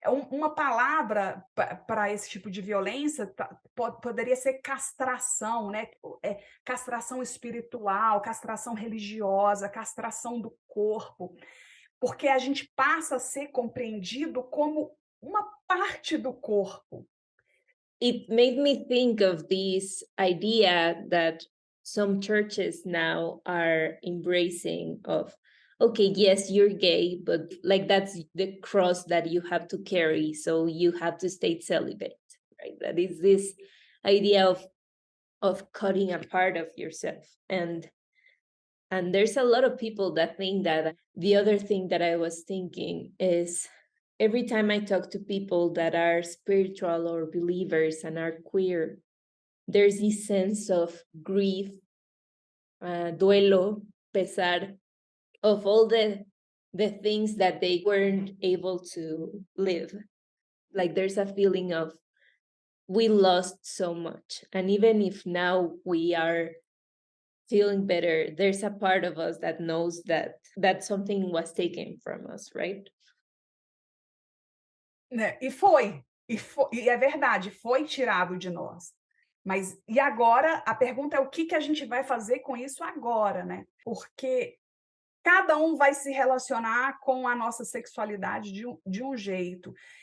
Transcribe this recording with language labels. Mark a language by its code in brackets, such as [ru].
[pt] Uma palavra para esse tipo de violência poderia ser castração, né? Castração espiritual, castração religiosa, castração do corpo, porque a gente passa a ser compreendido como uma parte do corpo. [en] It made me think of this idea that some churches now are embracing of, okay, yes, you're gay, but like that's the cross that you have to carry, so you have to stay celibate, right? That is this idea of cutting a part of yourself. And there's a lot of people that think that. The other thing that I was thinking is every time I talk to people that are spiritual or believers and are queer, there's this sense of grief, [es] duelo, pesar, [en] of all the things that they weren't able to live. Like there's a feeling of we lost so much. And even if now we are feeling better, there's a part of us that knows that something was taken from us, right? [pt] Né? E é verdade, foi tirado de nós. Mas e agora? A pergunta é o que a gente vai fazer com isso agora, né? Porque cada um vai se relacionar com a nossa sexualidade de um jeito.